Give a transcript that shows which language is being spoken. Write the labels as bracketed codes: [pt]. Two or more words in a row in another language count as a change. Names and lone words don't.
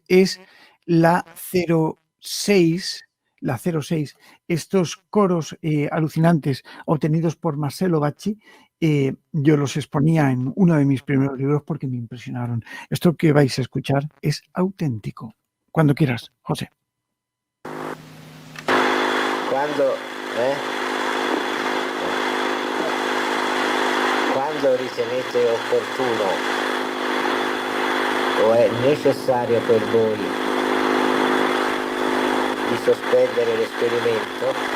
[es] Es la 06, estos coros alucinantes obtenidos por Marcelo Bacci. Yo los exponía en uno de mis primeros libros porque me impresionaron. Esto que vais a escuchar es auténtico. Cuando quieras, José. [it] Quando ritenete opportuno o è necessario per voi di sospendere l'esperimento,